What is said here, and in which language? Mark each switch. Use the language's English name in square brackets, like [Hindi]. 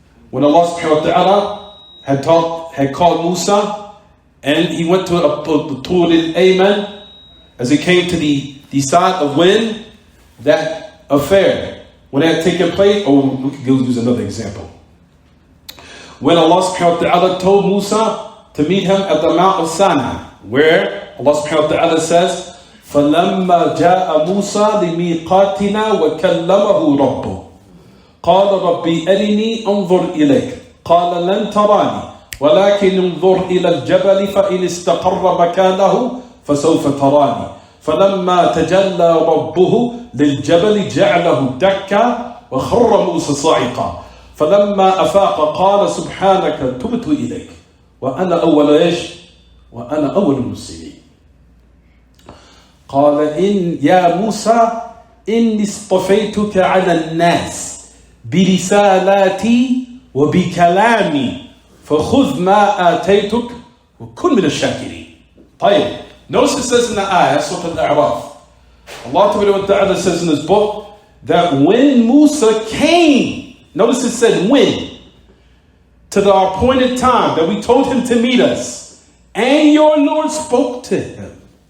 [English] When Allah subhanahu wa ta'ala had called Musa, and he went to Tur al-Ayman, as he came to the side of when that affair, when it had taken place, we could use another example. When Allah subhanahu wa ta'ala told Musa to meet him at the Mount of Sinai, where Allah subhanahu wa ta'ala says, [Arabic] فَلَمَّا جَاءَ مُوسَى لِمِيقَاتِنَا وَكَلَّمَهُ رَبُّهُ قَالَ رَبِّي أَرِنِي أَنظُرْ إِلَيْكَ قَالَ لَن تَرَانِي ولكن انظر إلى الجبل فإن استقر مكانه فسوف تراني فلما تجلى ربه للجبل جعله دكا وخر موسى صاعقا فلما أفاق قال سبحانك تبت إليك وأنا أول المسلمين قال إن يا موسى إني اصطفيتك على الناس برسالاتي وبكلامي فَخُذْ مَا آتَيْتُكَ وَكُنْ مِنَ الشَّاكِرِينَ. طيب. [English] Notice it says in the ayah, Surah Al-A'raf, Allah Ta'ala says in this book that when Musa came, notice it said when, to the appointed time that we told him to meet us, and your Lord spoke to him.